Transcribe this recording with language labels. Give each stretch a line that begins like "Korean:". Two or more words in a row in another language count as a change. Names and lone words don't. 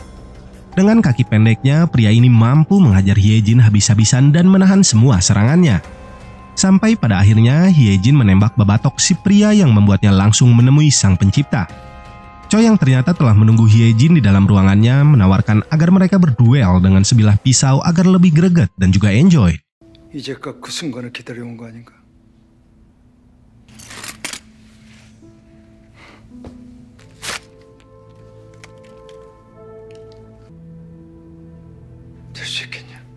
Indonesian: Dengan kaki pendeknya, pria ini mampu menghajar Hyejin habis-habisan dan menahan semua serangannya. Sampai pada akhirnya, Hyejin menembak babatok si pria yang membuatnya langsung menemui sang pencipta. Choi yang ternyata telah menunggu Hyejin di dalam ruangannya menawarkan agar mereka berduel dengan sebilah pisau agar lebih greget dan juga enjoy.
Korean: 이제껏 그 순간을 기다려온 거 아닌가? 될 수 있겠냐?